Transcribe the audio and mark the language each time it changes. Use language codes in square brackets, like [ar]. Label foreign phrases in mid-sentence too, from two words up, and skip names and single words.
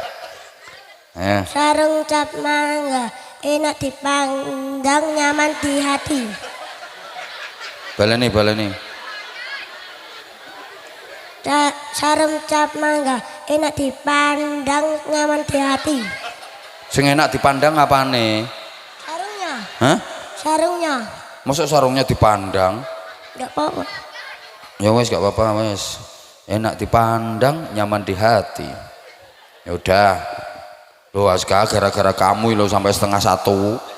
[id] Sarung cap mangga, enak dipandang, nyaman di hati. [jv] Baleni. [id] Sarung cap mangga, enak dipandang, nyaman di hati. [jv] Sing enak dipandang apane? [id] Sarungnya. Hah? Sarungnya. Masuk sarungnya dipandang? Enggak apa-apa. [jv] Ya wes gak apa-apa wes. [id] Enak dipandang, nyaman di hati. Ya udah. Loh Aska gara-gara kamu lo sampai 12:30.